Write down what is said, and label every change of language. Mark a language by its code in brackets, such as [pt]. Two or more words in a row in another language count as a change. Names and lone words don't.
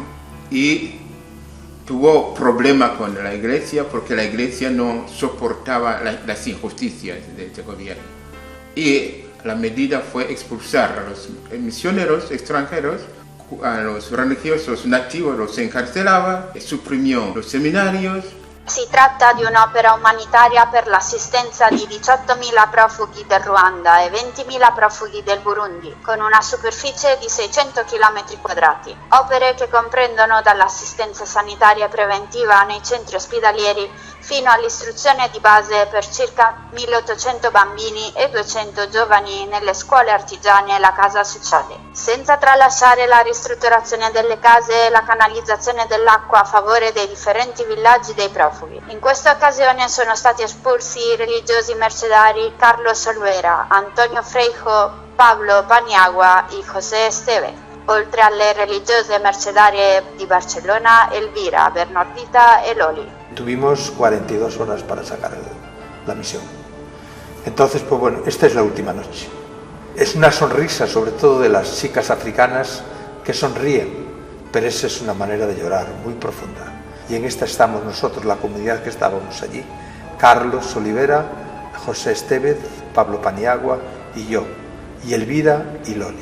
[es] Y tuvo problemas con la iglesia porque la iglesia no soportaba las injusticias de este gobierno. Y la medida fue expulsar a los misioneros extranjeros, a los religiosos nativos los encarcelaba, suprimió los seminarios. [it] Si tratta di un'opera umanitaria per l'assistenza di 18.000 profughi del Ruanda e 20.000 profughi del Burundi, con una superficie di 600 km². Opere che comprendono dall'assistenza sanitaria preventiva nei centri ospedalieri fino all'istruzione di base per circa 1.800 bambini e 200 giovani nelle scuole artigiane e la casa sociale. Senza tralasciare la ristrutturazione delle case e la canalizzazione dell'acqua a favore dei differenti villaggi dei profughi. In questa occasione sono stati espulsi i religiosi mercedari Carlos Olvera, Antonio Freijo, Pablo Paniagua y José Esteve, oltre alle religiose mercedarie di Barcellona, Elvira, Bernardita e Loli. [es] Tuvimos 42 horas para sacar la misión. Entonces, pues bueno, esta es la última noche. Es una sonrisa, sobre todo de las chicas africanas que sonríen, pero esa es una manera de llorar muy profunda. Y en esta estamos nosotros, la comunidad que estábamos allí: Carlos Olivera, José Estevez, Pablo Paniagua y yo, y Elvira y Loli.